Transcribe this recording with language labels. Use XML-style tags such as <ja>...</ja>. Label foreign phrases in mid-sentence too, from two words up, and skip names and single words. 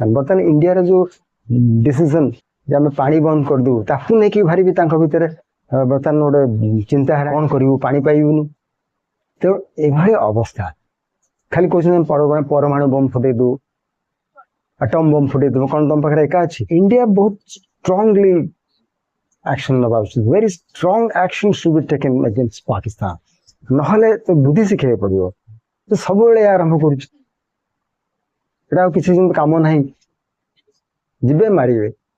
<or>ବର୍ତ୍ତମାନ ଇଣ୍ଡିଆର ଯୋଉ ଡିସିଜନ ଯେ ଆମେ ପାଣି ବନ୍ଦ କରିଦେବୁ, ତାକୁ ନେଇକି ଭାରି ବି ତାଙ୍କ ଭିତରେ ବର୍ତ୍ତମାନ ଗୋଟେ ଚିନ୍ତାଧାରା, କଣ କରିବୁ, ପାଣି ପାଇବୁନି। ତେଣୁ ଏଭଳି ଅବସ୍ଥା। ଖାଲି କହୁଛନ୍ତି ପରମାଣୁ ବମ୍ ଫୁଟେଇ ଦଉ,</or> <en>atom bomb</en> <or>ଫୁଟେଇ ଦବୁ, କଣ ତମ ପାଖରେ ଏକା ଅଛି? ଇଣ୍ଡିଆ ବହୁତ</or> <en>strongly action</en> <or>ନବା ଉଚିତ।</or> <en>very strong action should be taken against Pakistan।</en> <or>ନହେଲେ ତ ବୁଦ୍ଧି ଶିଖେଇବାକୁ ପଡିବ। ତ ସବୁବେଳେ ଆରମ୍ଭ କରୁଛି, ଏଟା ଆଉ କିଛି କାମ ନାହିଁ, ଯିବେ ମାରିବେ।</or>